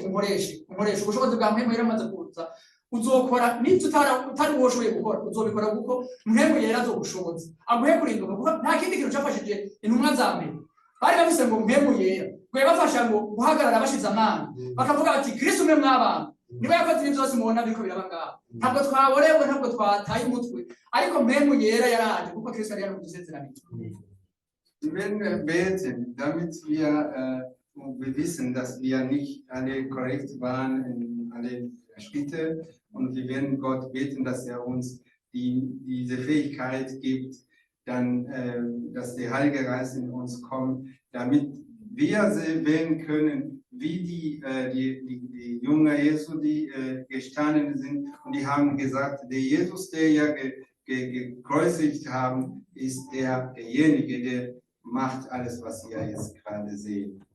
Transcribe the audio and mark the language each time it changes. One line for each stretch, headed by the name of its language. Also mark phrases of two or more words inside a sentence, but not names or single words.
Rundi: ubushobozi bwa mpemu yera amaze kuza uzokora n'ibyo utari woshoboye gukora uzobikora kuko mpemu yera azogushoboza aguhe kurinduka kuko nta kindi kintu cyafashije intumwa za mbere bari bafise ngo mpemu yera gwe bafasha ngo guhagarara bashize amana bakavuga bati Kristo umwe mw'abantu niba yakoze ibintu byose mubona biriko biraba ngaho ntabwo twaborewe ntabwo twataye umutwe ariko mpemu yera yaraje kuko Kristo yari yamudusezeranije.
German: Wenn wir beten, damit wir wissen, dass wir nicht alle korrekt waren in alle Schritte, und wir werden Gott beten, dass er uns diese Fähigkeit gibt, dann, dass der Heilige Geist in uns kommt, damit wir sehen können, wie die Jünger Jesu, die gestanden sind, und die haben gesagt, der Jesus, der ja gekreuzigt haben, ist derjenige, der macht alles, was ihr jetzt gerade seht.